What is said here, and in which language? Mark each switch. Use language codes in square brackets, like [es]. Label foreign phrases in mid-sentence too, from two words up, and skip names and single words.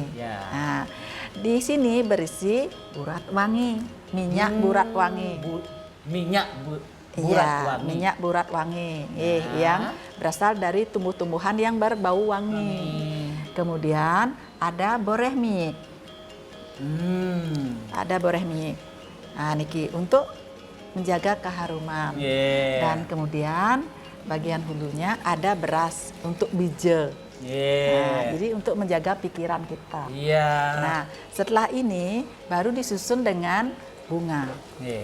[id] Ya. Nah di sini berisi burat wangi, minyak burat wangi. Burat Iya, wangi. minyak burat wangi, Nah. yang berasal dari tumbuh-tumbuhan yang berbau wangi. Kemudian ada boreh mie, ada boreh mie. Nah, niki untuk menjaga keharuman. Yeah. Dan kemudian bagian hulunya ada beras untuk bija. Nah, Yeah. jadi untuk menjaga pikiran kita. Iya. Nah, setelah ini baru disusun dengan bunga. Yeah.